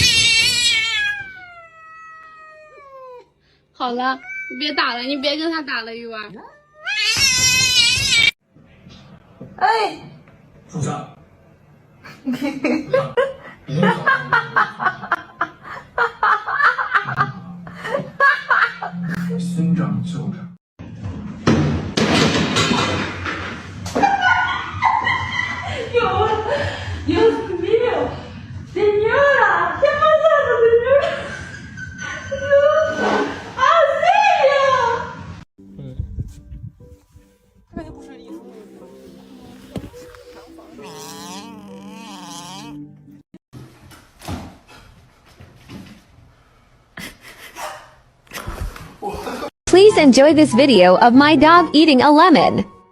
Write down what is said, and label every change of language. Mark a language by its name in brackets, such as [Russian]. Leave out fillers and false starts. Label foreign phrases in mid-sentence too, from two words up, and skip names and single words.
[Chinese] 好了，你别打了，你别跟他打了，鱼丸。哎，住手！村长就着。 [Spanish] Dios mío, señora, ¿qué ha pasado, señora? Dios, auxilio. [Chinese] 这就不是艺术。 [English] Please enjoy this video of my dog eating a lemon.